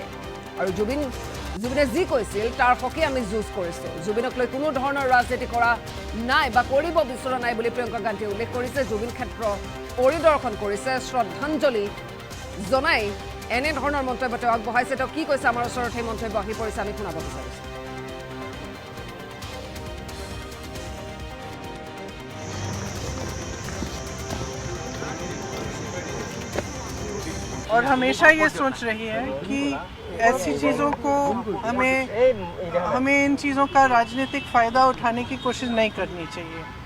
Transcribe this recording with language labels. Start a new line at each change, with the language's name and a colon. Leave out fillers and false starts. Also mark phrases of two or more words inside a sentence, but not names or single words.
Assamese: আৰু জুবিনে যি কৈছিল তাৰ হকে আমি যুঁজ কৰিছোঁ। জুবিনক লৈ কোনো ধৰণৰ ৰাজনীতি কৰা নাই বা কৰিব বিচৰা নাই বুলি প্ৰিয়ংকা গান্ধীয়ে উল্লেখ কৰিছে। জুবিন ক্ষেত্ৰ পৰিদৰ্শন কৰিছে, শ্ৰদ্ধাঞ্জলি জনাই এনে ধৰণৰ মন্তব্য তেওঁ আগবঢ়াইছে। তেওঁ কি কৈছে আমাৰ ওচৰত সেই মন্তব্য আহি পৰিছে, আমি শুনাব বিচাৰিছোঁ।
Hindi: और हमेशा ये सोच रही है कि ऐसी चीज़ों को हमें इन चीज़ों का राजनीतिक फ़ायदा उठाने की कोशिश नहीं करनी चाहिए।